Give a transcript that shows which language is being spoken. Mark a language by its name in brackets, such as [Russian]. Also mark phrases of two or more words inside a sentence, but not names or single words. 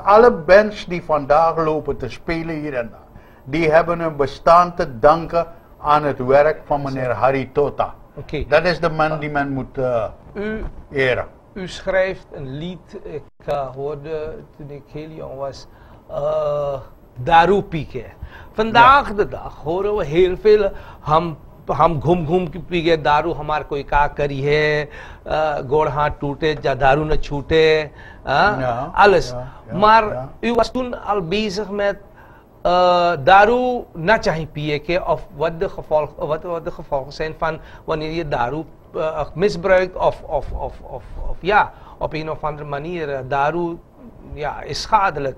[Dutch] Alle bands die vandaag lopen te spelen hier en daar, die hebben hun bestaan te danken aan het werk van meneer Hari Tota. Oké. Dat is de man die men moet eren. U schrijft een lied, ik hoorde toen ik heel jong was, Daru Pike. Vandaag de dag horen we heel veel, [Bhojpuri] हम घूम घूम के पी गए दारू, हमार कोई का करी है, गोड़ हाथ टूटे या दारू न छूटे, [Dutch] alles. Maar u was toen al bezig met [Bhojpuri] दारू ना चाही पिये [Dutch] of wat de gevolgen zijn van wanneer je daru misbruikt of ja, op een of andere manier daru ja, is schadelijk.